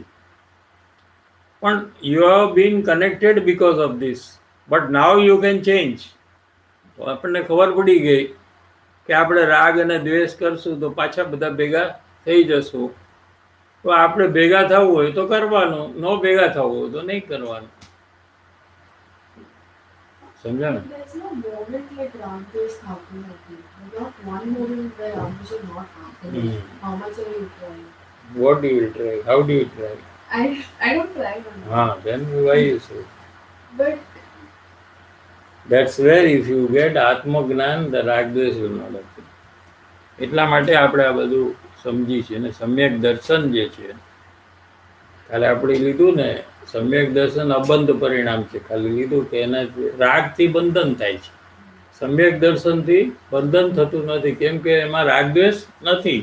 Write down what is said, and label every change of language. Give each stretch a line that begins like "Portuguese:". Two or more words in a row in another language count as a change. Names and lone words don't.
English: પણ you have been connected because of this, but now you can change.
Gujarati: તો આપણને ખબર પડી ગઈ કે આપણે રાગ અને દ્વેષ કરશું તો પાછા બધા ભેગા થઈ જશું. તો આપણે ભેગા થવું હોય તો કરવાનું, ન ભેગા થવું હોય તો નહીં કરવાનું. સમજ્યા ને?
English: There's no moment like Ramdev is happening at you. Not one moment where Ramdev is not happening. How much are you trying? What do you try? How do you try? I don't try on that. Then why you say? But That's where if you get આત્મજ્ઞાન, the
Gujarati: રાગ દ્વેષ
English: will not happen.
Gujarati: એટલા માટે આપણે આ બધું સમજી છે. અને સમ્યક દર્શન જે છે, કાલે આપણે લીધું ને, સમ્યક દર્શન અબંધ પરિણામ છે. ખાલી લીધું કે એના રાગથી બંધન થાય છે. સમ્યક દર્શનથી બંધન થતું નથી, કેમ કે એમાં રાગ દ્વેષ નથી.